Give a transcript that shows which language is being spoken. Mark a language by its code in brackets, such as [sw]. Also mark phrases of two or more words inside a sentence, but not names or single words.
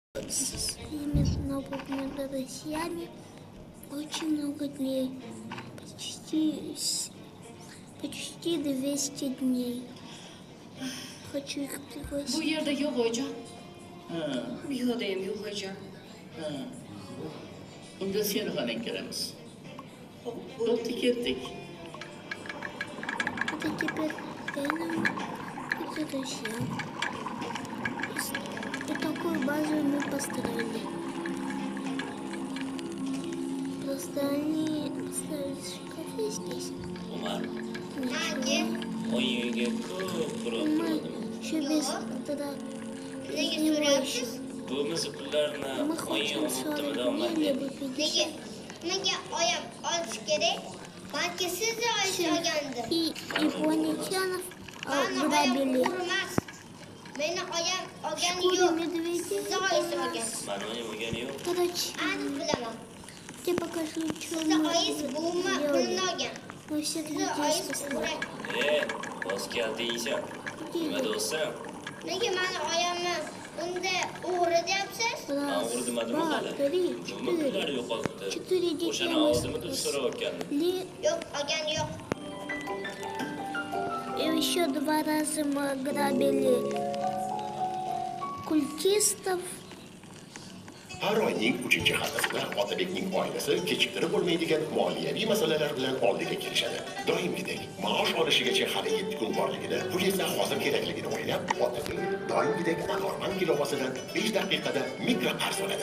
[ru] с своими новыми друзьями очень много дней. Почти 200 дней. Хочу их [uz] Bu [ru] пригласить. [uz] yerda yo'q oyijon. Bu yoqda ham yo'q oyijon. Unda seni xonang kiramiz. Bo'pti, ketdik. [ru] Это теперь это друзья. И такую базу мы построили. Просто они поставили шкафы здесь. Umar, Ничего. [uz] o'yinga ko'p qurol [ru] Мы [uz] qurdim. [ru] еще без этого его еще. [uz] Bo'lmasa pullarni [ru] Мы [uz] o'yin [ru] хотим 40 [uz] bitimida [ru] дней, [uz] olmaydi. [ru] либо 50. [uz] Nega oyam olish kerak? Balki siz olish olgandir. [ru] И инопланетянов [uz] Mani oyam [ru] ограбили. [uz] urmas. Meni oyam olgani [ru] Шкура [uz] yo'q. [ru] медведей [uz] Siz olish olgan. Mani o'yim bo'lgani yo'q. [ru] Короче, [uz] Aniq bilaman. [ru] я покажу, что [uz] Sizni [ru] мы [uz] oyingiz buvimni [ru] сделали. [uz] pulini olgan. [ru] Мы всех [uz] Sizni [ru] людей [uz] oyingiz [ru] спасли. [uz] o'rak. Boz keldi yeysan. Nima do'stim? Nega mani oyamni unda o'g'ri deyapsiz? Men o'g'ri demadim [ru] Два, [uz] hali. [ru] три, [uz] Nima pullari yo'qoldi? [ru] 4 детей [uz] O'shani [ru] мы [uz] oldimda deb so'rayotgandim. [ru] спасли. [uz] Yo'q, olgani yo'q. [ru] И еще 2 раза мы ограбили культистов. [uz] Har oyning 3-haftasida Otabekning oilasi kechiktirib bo'lmaydigan moliyaviy masalalar bilan oldiga kelishadi. Doimgidek maosh olishigacha hali 7 kun borligida, pul esa hozir kerakligini o'ylab, Otabek doimgidek anorman ilovasidan 5 daqiqada mikroqarz oladi.